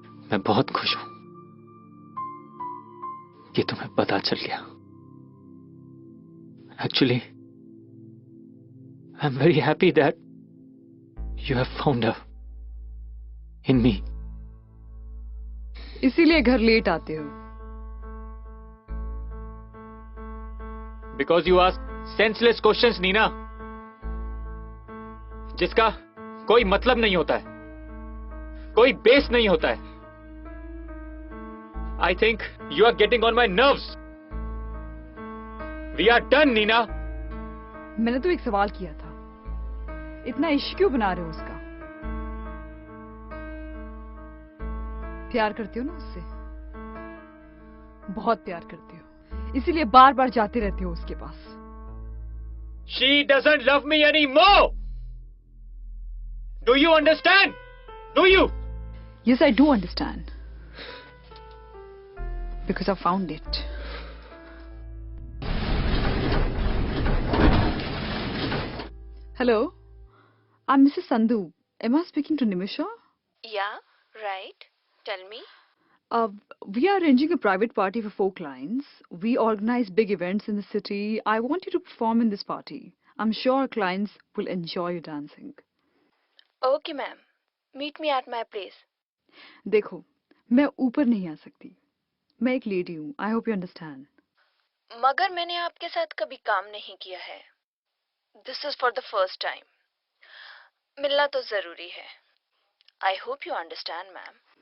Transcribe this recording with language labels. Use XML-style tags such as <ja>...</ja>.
<hi>मैं बहुत खुश हूं कि तुम्हें पता चल गया.</hi> <en>Actually, I'm very happy that you have found her in me.</en> <hi>इसीलिए घर लेट आते हो.</hi> <en>Because you ask senseless questions,</en> <hi>Neena, जिसका कोई मतलब नहीं होता है, कोई बेस नहीं होता है.</hi> <en>I think you are getting on my nerves. We are done, Neena.</en> <hi>मैंने तो एक सवाल किया था. इतना इश्क क्यों बना रहे हो उसका? प्यार करते हो ना उससे? बहुत प्यार करते हो, इसीलिए बार बार जाते रहते हो उसके पास.</hi> <en>She doesn't love me anymore. Do you understand? Do you? Yes, I do understand. Because I found it. Hello, I'm Mrs. Sandhu. Am I speaking to Nimisha? Yeah, right. Tell me. We are arranging a private party for 4 clients. We organize big events in the city. I want you to perform in this party. I'm sure our clients will enjoy your dancing. Okay, ma'am. Meet me at my place.</en> <hi>देखो, मैं ऊपर नहीं आ सकती. मैं एक lady हूँ.</hi> <en>I hope you understand.</en> <hi>मगर मैंने आपके साथ कभी काम नहीं किया है.</hi> <en>This is for the first time.</en> <hi>मिलना तो जरूरी है.</hi> <en>I hope you understand, ma'am.</en>